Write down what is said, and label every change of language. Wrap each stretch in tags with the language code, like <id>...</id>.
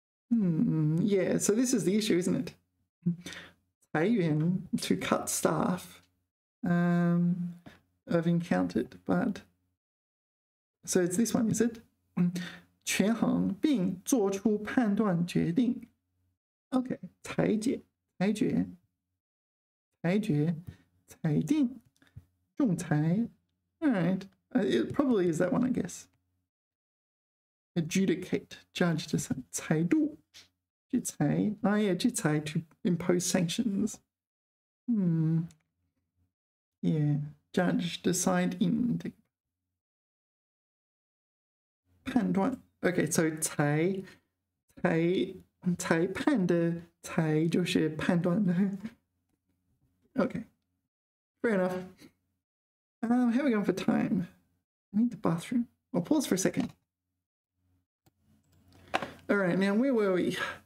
<en>Yeah, so this is the issue, isn't it? 裁员, to cut staff. I've encountered, but so it's this one, is it?</en> <zh>权衡并做出判断决定. Okay, 裁决, 裁定, 仲裁.</zh> <en>All right, it probably is that one, I guess. Adjudicate, judge, decide.</en> <zh>裁度, 制裁.</zh> <en>Oh yeah, 制裁, to impose sanctions. Yeah, judge, decide in.</en> <zh>判断.</zh> <en>Okay, so</en> <zh>裁判的裁就是判断的.</zh> <en>Okay, fair enough. How are we going for time? I need the bathroom. I'll pause for a second. All right, now where were we?</en>